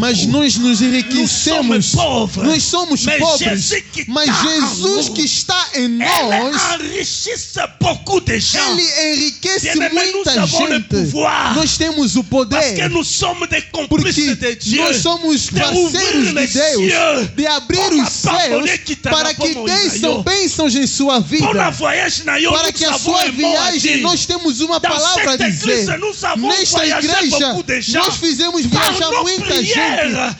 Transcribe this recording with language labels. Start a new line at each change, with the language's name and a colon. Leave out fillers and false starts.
Portuguese: Mas nós nos enriquecemos.
French: Nous sommes pauvres.
Portuguese: Nós somos pobres. Mas Jesus que está em nós, enriquece
French: beaucoup de gens.
Portuguese: Ele enriquece muita gente. Nós temos o poder.
French: Parce que nous sommes des complices de Dieu.
Portuguese: Nós somos parceiros de Deus. De abrir os céus para que desçam bênçãos em sua vida. Para que a sua viagem, nós temos uma palavra a dizer. Nesta igreja, nós fizemos viajar muita gente.